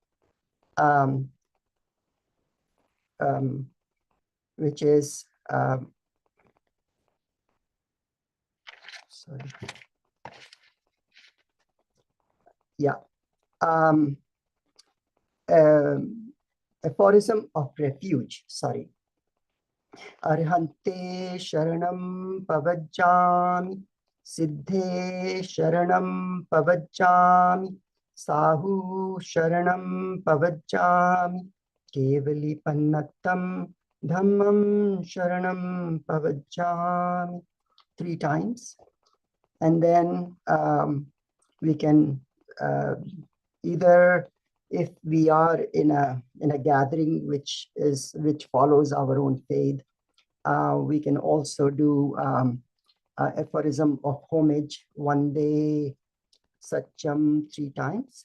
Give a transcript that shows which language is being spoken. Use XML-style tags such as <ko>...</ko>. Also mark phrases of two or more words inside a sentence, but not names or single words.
<en>which is, sorry, yeah, aphorism of refuge, sorry.</en> <pra>Arhante sharanam pavajjami, siddhe sharanam pavajjami, sahu sharanam pavajjami, kevali pannattam dhammam sharanam pavajjami.</pra> <en>3 times. And then we can either, if we are in a gathering which follows our own faith, we can also do aphorism of homage,</en> <sa>Vande Satyam</sa> <en>3 times.</en>